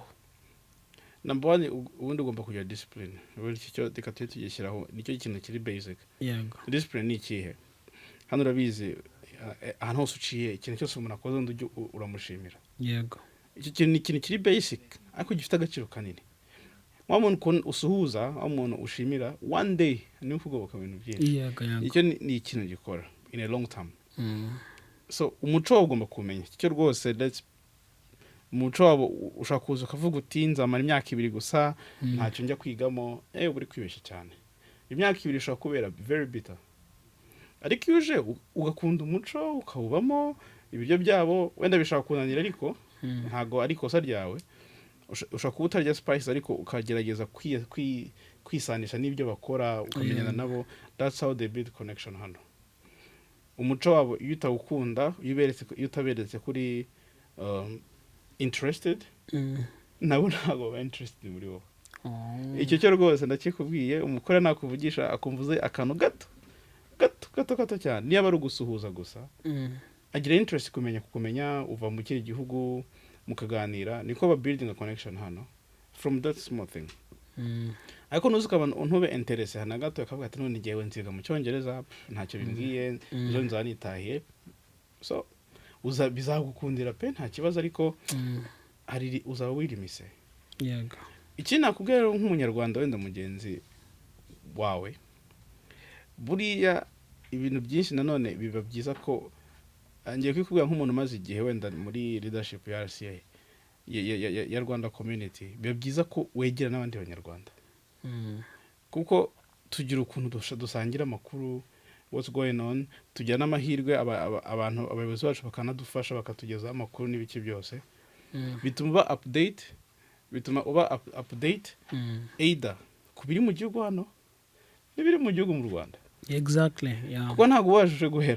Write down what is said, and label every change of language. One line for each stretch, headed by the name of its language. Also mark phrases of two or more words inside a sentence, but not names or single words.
Kinyarwanda: number 1 ubundi ugomba kugira discipline ubundi cyo dikatuye tugishyiraho nicyo kintu kiri basic yego discipline ni ikihe hano urabizi ahantu hose uciye ikintu cyose umuntu akoze undi uramushimira yego icyo kintu ni ikintu kiri basic ariko gifite agaciro kanini wa muntu usuhuza wa muntu ushimira
English: one day
Kinyarwanda: ni ukugoboka ibintu byinshi yego icyo ni ikintu gikora
English: in a long term
Kinyarwanda: so umuco ugomba kumenya icyo rwose umuco wabo ushaka kuza ukavuga uti nzamara imyaka 2 gusa ntacyo njya kwigamo uri kwibeshya cyane imyaka 2 ishobora kubera
English: very bitter
Kinyarwanda: ariko iyo uje ugakunda umuco ukawubamo ibiryo byabo wenda bishaka kunanira ariko ntago ari kosa ryawe ushaka kuba utarya spice ariko ukagerageza kwisanisha n'ibyo bakora ukamenyana nabo
English: that's how they build connection
Kinyarwanda: hano umuco wabo iyo utawukunda iyo utaberetse kuri interested nabo ntago ba interested muri wowe icyo cyo rwose ndakikubwiye umukora nakuvugisha akumvuze akantu gato cyane niba ari ugusuhuza gusa agira interest kumenya uva mu kindi gihugu mukaganira niko ba
English: building a connection
Kinyarwanda: hano
English: from that small thing
Kinyarwanda: ariko nuzuka abantu ntube interest hana gato akavuga ati none ngiye nziga mu cyongereza ntacyo bimbwiye ejo nzanitahiye so bizagukundira pe nta kibazo ariko hari uzaba wirimise yego iki nakubwira nk'umunyarwanda wenda mugenzi wawe buriya ibintu byinshi nanone biba byiza ko ngiye kwikubwira nk'umuntu maze igihe wenda muri leadership ya RCA ya Rwanda community biba byiza ko wegera n'abandi banyarwanda kuko tugira ukuntu dusangira amakuru
English: what's going on
Kinyarwanda: tugira n'amahirwe abantu abayobozi bacu bakanadufasha bakatugezaho amakuru n'ibiki byose bituma uba update either kubiri mu gihugu hano n'ibiri mu gihugu mu Rwanda exactly kuko ntago wajuje guhera